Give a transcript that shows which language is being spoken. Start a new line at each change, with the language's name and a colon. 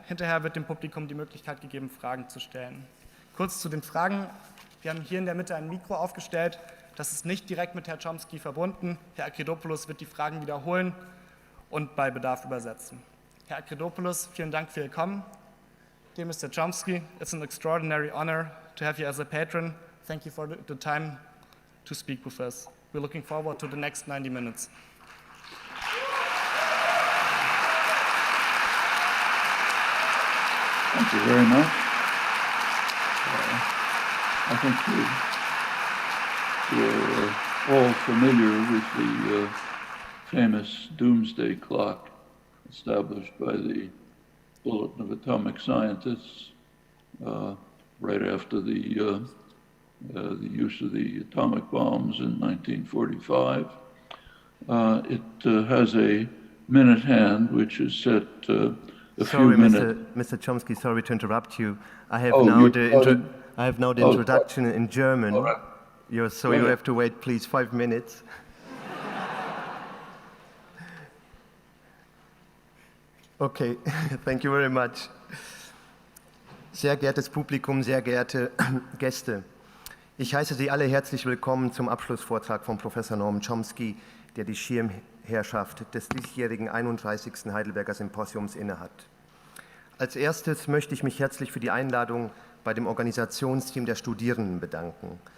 German: Hinterher wird dem Publikum die Möglichkeit gegeben, Fragen zu stellen. Kurz zu den Fragen. Wir haben hier in der Mitte ein Mikro aufgestellt. Das ist nicht direkt mit Herrn Chomsky verbunden. Herr Akridopoulos wird die Fragen wiederholen und bei Bedarf übersetzen. Herr Akridopoulos, vielen Dank für Ihr Kommen.
English: Dear Mr. Chomsky, it's an extraordinary honor to have you as a patron. Thank you for the time to speak with us. We're looking forward to the next 90 minutes. Thank you very much. I think we're all familiar with the famous doomsday clock established by the Bulletin of Atomic Scientists right after the use of the atomic bombs in 1945. It has a minute hand which is set a few minutes. Mr. Chomsky, sorry to interrupt you. I have now the introduction in German. All right. You have to wait, please, 5 minutes. Okay, thank you very much.
German: Sehr geehrtes Publikum, sehr geehrte Gäste. Ich heiße Sie alle herzlich willkommen zum Abschlussvortrag von Professor Noam Chomsky, der die Schirmherrschaft des diesjährigen 31. Heidelberger Symposiums innehat. Als erstes möchte ich mich herzlich für die Einladung bei dem Organisationsteam der Studierenden bedanken.